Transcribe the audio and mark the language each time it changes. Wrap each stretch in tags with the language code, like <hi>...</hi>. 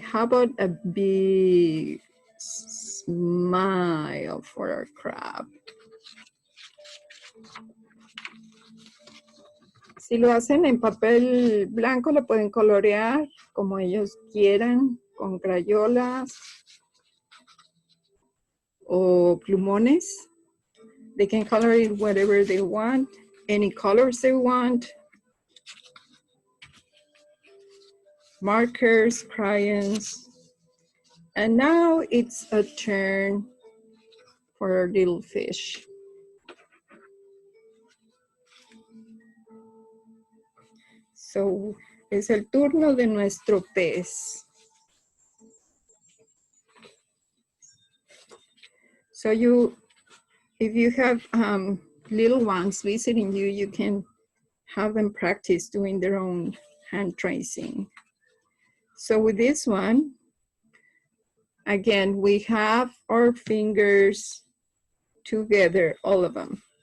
<en>How about a big smile for our crab?</en> <es>Si lo hacen en papel blanco, lo pueden colorear como ellos quieran, con crayolas o plumones.</es> <en>They can color it whatever they want, any colors they want. Markers, crayons. And now it's a turn for our little fish.</en> <es>So, es el turno de nuestro pez.</es> <en>So if you have little ones visiting you, you can have them practice doing their own hand tracing. So with this one, again, we have our fingers together, all of them.</en>